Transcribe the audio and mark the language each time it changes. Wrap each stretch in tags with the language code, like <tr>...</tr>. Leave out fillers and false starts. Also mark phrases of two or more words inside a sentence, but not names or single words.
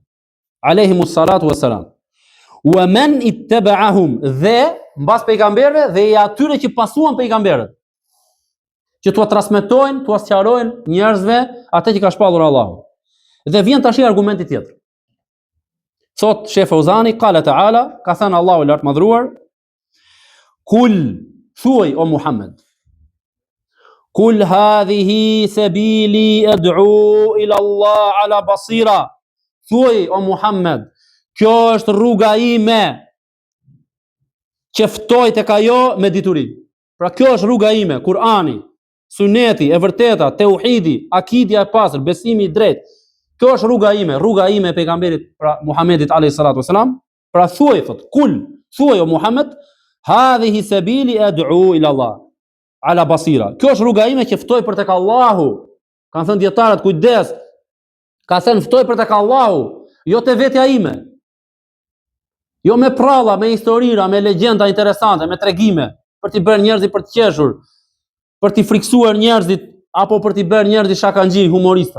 <ar>عليهم الصلاة والسلام. ومن اتبعهم,</ar> <sq>dhe mbas pejgamberëve dhe i atyre që pasuan pejgamberët, që t'ua transmetojnë, t'ua sqarojnë njerëzve atë që ka shpallur Allahu. Dhe vjen tash argumenti tjetër. Thot Sheh Fauzani,</sq> <ar>قال تعالى,</ar> <sq>ka thënë Allahu i lartëmadhëruar, kul, thuaj o Muhammed,</sq> <ar>قل هذه سبيلي أدعو إلى الله على بصيرة,</ar> <sq>thuaj o Muhammed, kjo është rruga ime që ftoj tek ajo me dituri. Pra kjo është rruga ime, Kur'ani, Suneti e vërteta, tauhidi, akidja e pastër, besimi i drejtë. Kjo është rruga ime e pejgamberit, pra Muhamedit</sq> <ar>عليه الصلاة والسلام.</ar> <sq>Pra thuaj, thot, kul, thuaj o Muhammed,</sq> <ar>هذه سبيلي أدعو إلى الله على بصيرة.</ar> <sq>Kjo është rruga ime që ftoj për tek Allahu. Kanë thënë dietarët, kujdes. Ka thënë ftoj për tek Allahu, jo te vetja ime. Jo me pralla, me historira, me legjenda interesante, me tregime, për t'i bërë njerëzit për të qeshur, për t'i friksuar njerëzit, apo për t'i bërë njerëzit shakanxhi, humorista.</sq>